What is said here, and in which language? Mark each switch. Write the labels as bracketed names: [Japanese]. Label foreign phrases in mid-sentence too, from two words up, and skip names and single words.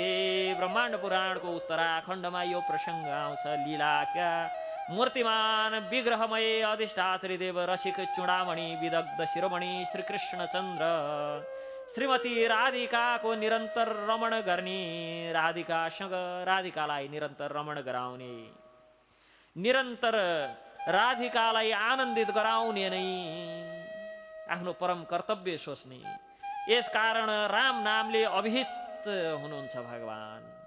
[Nepali] ब्रह्माण्ड पुराणको उत्तराखण्डमा यो प्रसङ्ग आउँछ। लीलाका मूर्तिमान विग्रहमय अधिष्ठात्री देव रसिक चूडामणि विदग्ध शिरोमणि श्री कृष्णचन्द्र श्रीमती राधिकाको निरन्तर रमण गर्ने, राधिकासँग राधिकालाई निरन्तर रमण गराउने, निरन्तर राधिकालाई आनन्दित गराउने नै आफ्नो परम कर्तव्य सोच्ने। यसकारण राम नामले अभिहित हुनुहुन्छ भगवान।